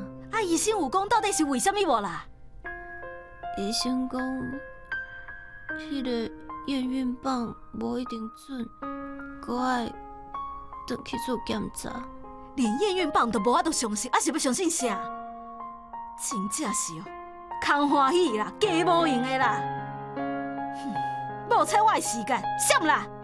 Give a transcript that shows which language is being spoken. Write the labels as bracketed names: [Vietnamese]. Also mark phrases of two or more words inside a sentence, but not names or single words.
[Min Nan Chinese] 啊，医生有讲到底是为什么无啦？医生讲，迄个验孕棒无一定准，搁爱转去做检查。连验孕棒都无法度相信，啊是要相信啥？真正是哦，空欢喜啦，假无用的啦。无采我的时间，闪啦！